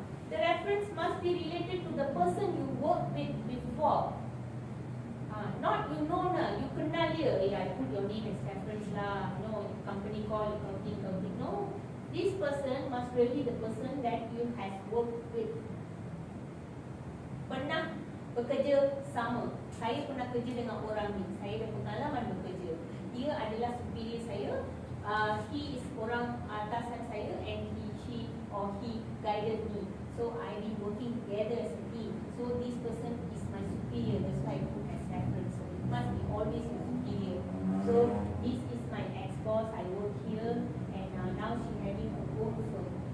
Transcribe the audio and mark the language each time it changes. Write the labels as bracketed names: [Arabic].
[English] The reference must be related to the person you worked with before. Not you know na, you [Malay] kenal dia. [English] I put your name as reference lah. No, company call, accounting. No, this person must really be the person that you has worked with. [Malay] Pernah bekerja sama. Saya pernah kerja dengan orang ni. Saya ada pengalaman bekerja. Dia adalah superior saya. [English] He is [Malay] orang atasan saya [English] and she guided me. So I've been working together as a team. So this person is my superior. That's why I put as reference. So it must be always your superior. So this is my ex-boss. I work here and now she having her own firm.